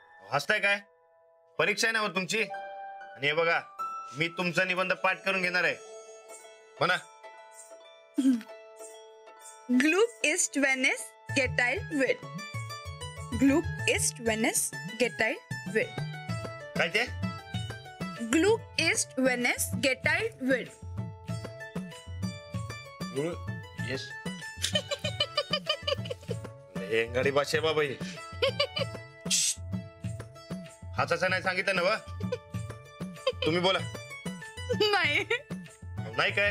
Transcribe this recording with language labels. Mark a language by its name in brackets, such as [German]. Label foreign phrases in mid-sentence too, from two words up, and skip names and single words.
[Marathi] हसताय काय? परीक्षा आहे ना तुमची. आणि हे बघा, मी तुमचा निबंध पाठ करून घेणार आहे. म्हणा. [German] Glück ist, wenn es geteilt wird. Glück ist, wenn es geteilt wird. [Marathi] काय ते? [German] Glück ist, wenn es geteilt wird. [Marathi] येस. गाडी भाषा आहे बाबा ही. हाचाचा नाही सांगितलं ना वा. तुम्ही बोला. नाही. नाही काय?